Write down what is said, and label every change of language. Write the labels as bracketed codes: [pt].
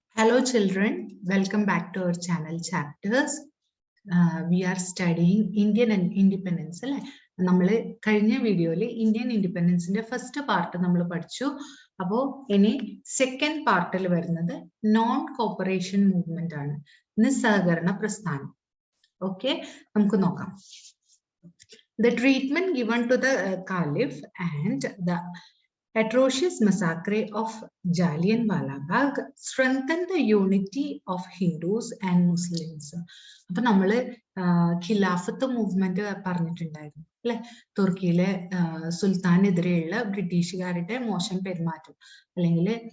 [en] Hello children, welcome back to our channel chapters. We are studying Indian independence. [ml] നമ്മള് കഴിഞ്ഞ വീഡിയോയിൽ Indian ഇൻഡിപെൻഡൻസിന്റെ first part നമ്മൾ പഠിച്ചു. അപ്പോൾ ഇനി സെക്കൻഡ് പാർട്ടിൽ വരുന്നത് നോൺ കോപ്പറേഷൻ മൂവ്മെന്റ് ആണ്, നിസ്സഹകരണ പ്രസ്ഥാനം. ഓക്കെ, നമുക്ക് നോക്കാം. [en] The treatment given to the Caliph and the atrocious massacre of Jallianwala Bagh strengthened the unity of Hindus and Muslims. [ml] അപ്പൊ നമ്മള് ഖിലാഫത്ത് മൂവ്മെന്റ് പറഞ്ഞിട്ടുണ്ടായിരുന്നു അല്ലെ, തുർക്കിയിലെ സുൽത്താനെതിരെയുള്ള ബ്രിട്ടീഷുകാരുടെ മോശം പെരുമാറ്റം, അല്ലെങ്കിൽ